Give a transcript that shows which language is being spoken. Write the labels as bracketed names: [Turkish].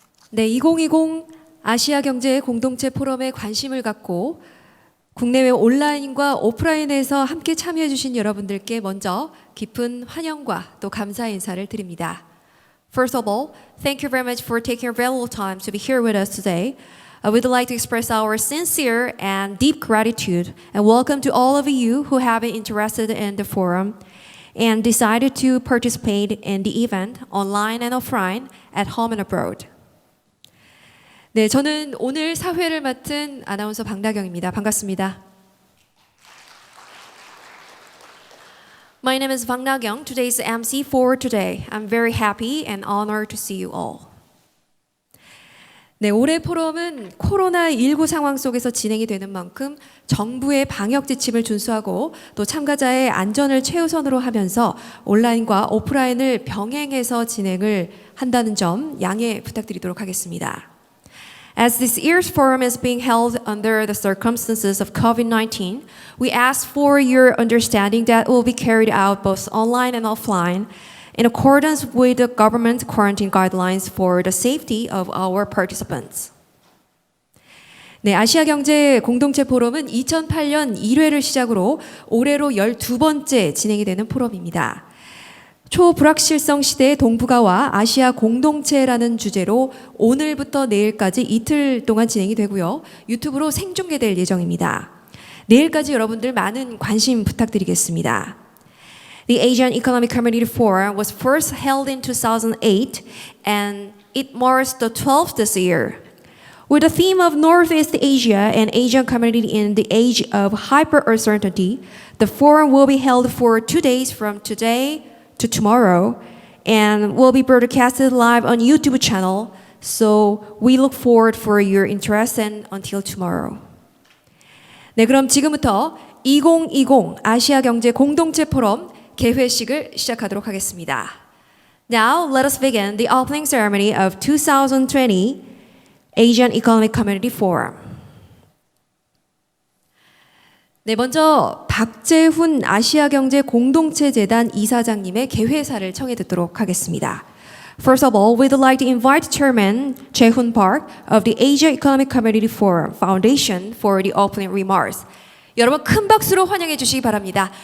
[Korean] 네, 2020 아시아 경제 공동체 포럼에 관심을 갖고 국내외 온라인과 오프라인에서 함께 참여해 주신 여러분들께 먼저 깊은 환영과 또 감사 인사를 드립니다. [English] First of all, thank you very much for taking your valuable time to be here with us today. We'd like to express our sincere and deep gratitude and welcome to all of you who have been interested in the forum and decided to participate in the event online and offline at home and abroad. [Korean] 네, 저는 오늘 사회를 맡은 아나운서 박나경입니다. 반갑습니다. [English] My name is Bang Na-kyung, today's MC for today. I'm very happy and honored to see you all. [Korean] 네, 올해 포럼은 코로나19 상황 속에서 진행이 되는 만큼 정부의 방역 지침을 준수하고 또 참가자의 안전을 최우선으로 하면서 온라인과 오프라인을 병행해서 진행을 한다는 점 양해 부탁드리도록 하겠습니다. [English] As this year's forum is being held under the circumstances of COVID-19, we ask for your understanding that it will be carried out both online and offline in accordance with the government quarantine guidelines for the safety of our participants. [Korean] 네, 아시아 경제 공동체 포럼은 2008년 1회를 시작으로 올해로 12번째 진행이 되는 포럼입니다. 초불확실성 시대의 동북아와 아시아 공동체라는 주제로 오늘부터 내일까지 이틀 동안 진행이 되고요. 유튜브로 생중계될 예정입니다. 내일까지 여러분들 많은 관심 부탁드리겠습니다. [English] The Asian Economic Community Forum was first held in 2008 and it marks the 12th this year. With the theme of Northeast Asia and Asian community in the age of hyper-uncertainty, the forum will be held for 2 days from today to tomorrow and will be broadcasted live on YouTube channel. So we look forward for your interest and until tomorrow. [Korean] 네, 그럼 지금부터 2020 아시아 경제 공동체 포럼 개회식을 시작하도록 하겠습니다. [English] Now let us begin the opening ceremony of 2020 Asian Economic Community Forum. [Korean] 네, 먼저 박재훈 아시아경제 공동체재단 이사장님의 개회사를 청해 듣도록 하겠습니다. [English] First of all, we'd like to invite Chairman Jae-hoon Park of the Asia Economic Community Forum Foundation for the opening remarks. [Korean] 여러분 큰 박수로 환영해 주시기 바랍니다.